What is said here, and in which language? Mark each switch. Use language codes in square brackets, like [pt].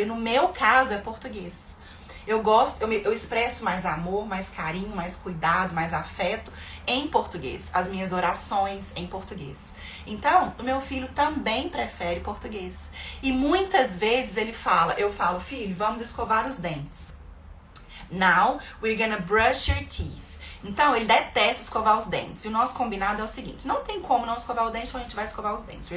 [pt] E no meu caso é português. Eu expresso mais amor, mais carinho, mais cuidado, mais afeto em português. As minhas orações em português. Então, o meu filho também prefere português. E muitas vezes eu falo, filho, vamos escovar os dentes. [en] Now, we're gonna brush your teeth. [pt] Então, ele detesta escovar os dentes. E o nosso combinado é o seguinte, não tem como não escovar o dente, então a gente vai escovar os dentes.